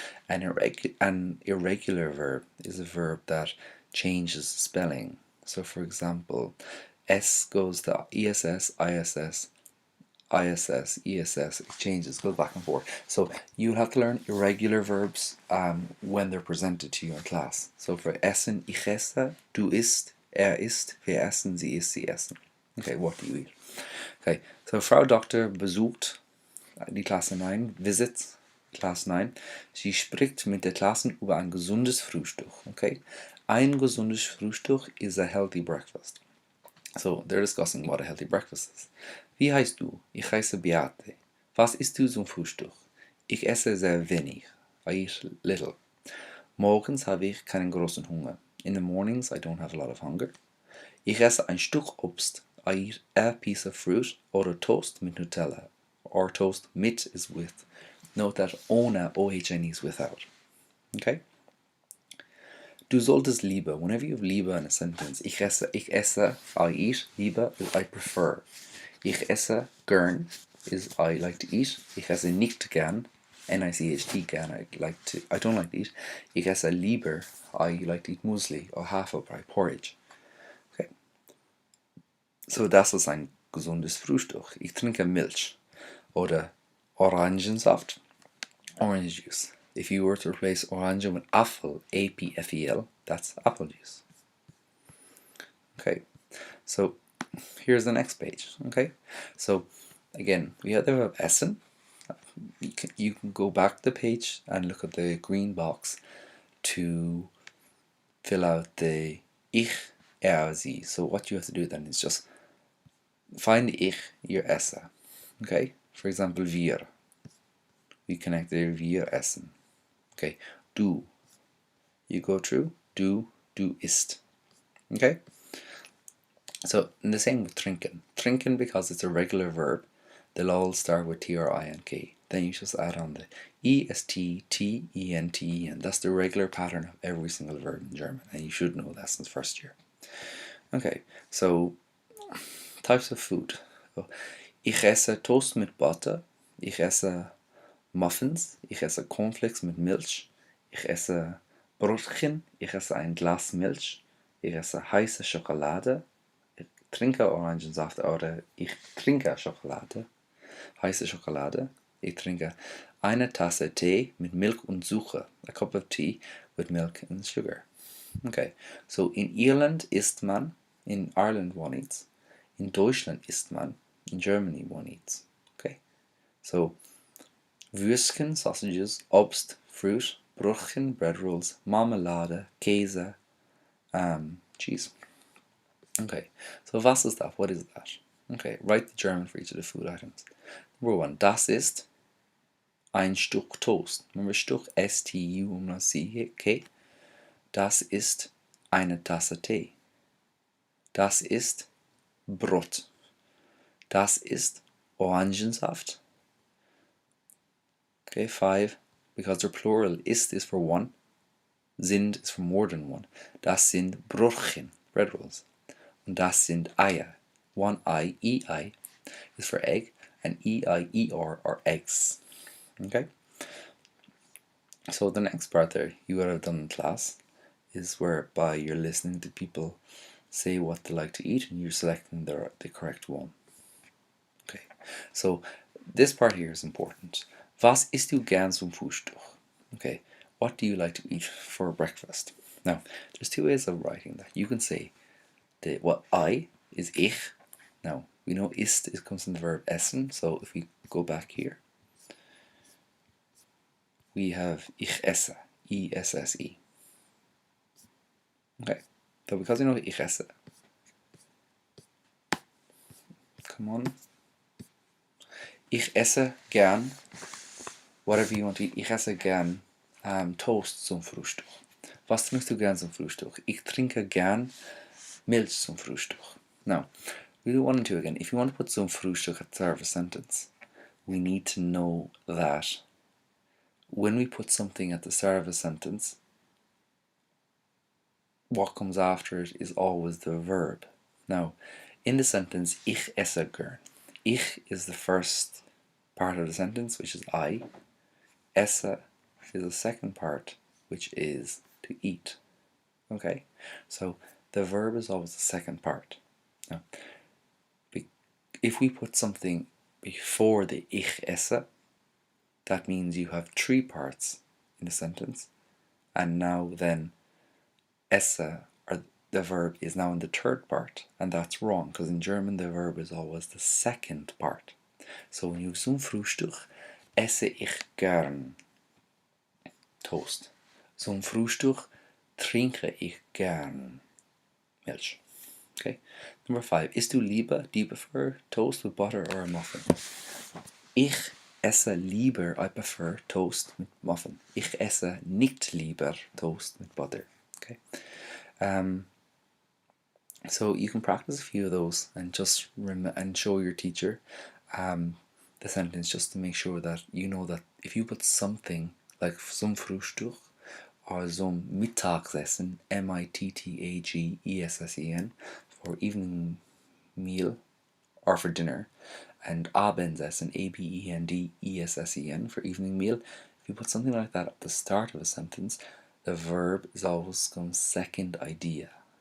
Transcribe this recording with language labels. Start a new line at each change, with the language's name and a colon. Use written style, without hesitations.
English: An irregular verb is a verb that changes spelling. So, for example, S goes to ESS, ISS, ISS, ESS. It changes, goes back and forth. So you'll have to learn irregular verbs when they're presented to you in class.
German: So for essen, ich esse, du isst, isst, wir essen, sie isst, sie essen.
English: Okay, what do you eat?
German: Okay, so Frau Doktor besucht die Klasse 9,
English: visits Class 9.
German: Sie spricht mit der Klasse über ein gesundes Frühstück. Okay, ein gesundes Frühstück
English: is a healthy breakfast. So they're discussing what a healthy breakfast is.
German: Wie heißt du? Ich heiße Beate. Was isst du zum Frühstück? Ich esse sehr wenig.
English: I eat little.
German: Morgens habe ich keinen großen Hunger.
English: In the mornings I don't have a lot of hunger.
German: Ich esse ein Stück Obst.
English: I eat a piece of fruit
German: oder Toast mit Nutella.
English: Or toast mit is with. Note that ohne, O-H-N is without. Okay? Du solltest lieber, whenever you have lieber in a sentence,
German: ich esse,
English: I eat, lieber is I prefer.
German: Ich esse gern
English: is I like to eat.
German: Ich esse nicht gern,
English: N-I-C-H-T, gern, I don't like to eat.
German: Ich esse lieber,
English: I like to eat muesli or Haferbrei, porridge. Okay.
German: So das ist ein gesundes Frühstück. Ich trinke Milch oder Orangensaft,
English: orange juice. If you were to replace orange with Apfel, A-P-F-E-L, that's apple juice. Okay, so here's the next page. Okay, so again, we have the verb essen. You can go back the page and look at the green box to fill out the ich, sie. So what you have to do then is just find the ich, your esse. Okay, for example, wir. We connect the
German: wir essen.
English: Okay, du. You go through
German: du isst.
English: Okay? So, and the same with trinken. Trinken, because it's a regular verb, they'll all start with T-R-I-N-K. Then you just add on the E-S-T-T-E-N-T, and that's the regular pattern of every single verb in German, and you should know that since first year. Okay, so types of food.
German: So, ich esse Toast mit Butter. Ich esse Muffins. Ich esse Cornflakes mit Milch. Ich esse Brötchen. Ich esse ein Glas Milch. Ich esse heiße Schokolade. Ich trinke Orangensaft oder ich trinke Schokolade. Heiße Schokolade. Ich trinke eine Tasse Tee mit Milch und Zucker.
English: A cup of tea with milk and sugar. Okay, so
German: in Irland isst man.
English: In Ireland one eats.
German: In Deutschland isst man.
English: In Germany one eats. Okay, so Würstchen, sausages, Obst, fruit, Brötchen, bread rolls, Marmelade, Käse, cheese. Okay, so
German: was ist das?
English: What is that? Okay, write the German for each of the food items.
German: Number 1, das ist ein Stück Toast. Remember Stück, S-T-U-C-K. Das ist eine Tasse Tee. Das ist Brot. Das ist Orangensaft.
English: Okay, 5, because they're plural, ist is for one, sind is for more than one.
German: Das sind Brötchen,
English: bread rolls.
German: Und das sind Eier.
English: One I, E-I, is for egg, and E-I-E-R are eggs. Okay? So the next part there you would have done in class is whereby you're listening to people say what they like to eat and you're selecting the correct one. Okay, so this part here is important.
German: Was isst du gern zum Frühstück?
English: Okay, what do you like to eat for breakfast? Now, there's two ways of writing that. You can say what I is ich. Now, we know isst comes from the verb essen, so if we go back here, we have
German: ich esse,
English: E-S-S-E. Okay, so because we know
German: ich esse,
English: come on,
German: Ich esse gern,
English: whatever you want to eat,
German: ich esse gern Toast zum Frühstück. Was trinkst du gern zum Frühstück? Ich trinke gern Milch zum Frühstück.
English: Now, we do one and two again. If you want to put
German: zum Frühstück
English: at the start of a sentence, we need to know that when we put something at the start of a sentence, what comes after it is always the verb. Now, in the sentence,
German: ich esse gern.
English: Ich is the first part of the sentence, which is I. Esse is the second part, which is to eat. Okay, so the verb is always the second part. Now, if we put something before the
German: ich esse,
English: that means you have three parts in the sentence, and now then esse, or the verb, is now in the third part, and that's wrong, because in German the verb is always the second part. So when you
German: zum Frühstück esse ich gern Toast. Zum Frühstück trinke ich gern Milch.
English: Okay. Number 5.
German: Isst du lieber?
English: Do you prefer toast with butter or a muffin?
German: Ich esse lieber,
English: I prefer toast with muffin.
German: Ich esse nicht lieber Toast
English: with butter. Okay. So you can practice a few of those and just and show your teacher the sentence, just to make sure that you know that if you put something like
German: zum Frühstück
English: or
German: zum Mittagessen,
English: Mittagessen, for evening meal or for dinner, and Abendessen, Abendessen, for evening meal, if you put something like that at the start of a sentence, the verb is always come second idea.